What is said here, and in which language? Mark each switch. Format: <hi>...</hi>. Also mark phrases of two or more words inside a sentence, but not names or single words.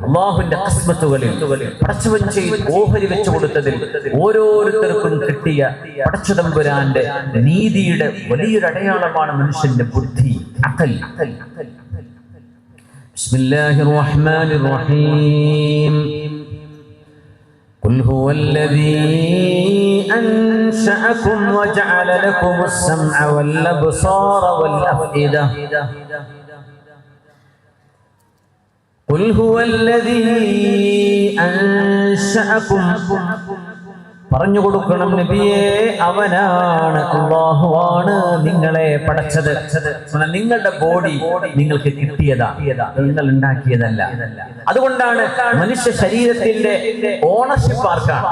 <ml>അല്ലാഹുവിന്റെ ഖസ്മത്തുകളിൽ പടച്ചവൻ ഓഹരി വെച്ചു കൊടുത്തതിൽ ഓരോരുത്തർക്കും കിട്ടിയ പടച്ചതമ്പുരാന്റെ നീതിയുടെ വലിയൊരു അടയാളമാണ് മനുഷ്യന്റെ ബുദ്ധി, അഖൽ.</ml> <ar>بسم الله الرحمن الرحيم. قل هو الذي أنشأكم وجعل لكم السمع والأبصار والأفئدة. قل هو الذي أنشأكم.</ar> <ml>പറഞ്ഞു കൊടുക്കണം നബിയേ, അവനാണ്, അല്ലാഹുവാണ് നിങ്ങളെ പടച്ചത്. നിങ്ങളുടെ ബോഡി നിങ്ങൾക്ക് കിട്ടിയതാ, നിങ്ങൾ ഉണ്ടാക്കിയതല്ല. അതുകൊണ്ടാണ് മനുഷ്യ ശരീരത്തിന്റെ ഓണർഷിപ്പ് ആർക്കാണ്?</ml>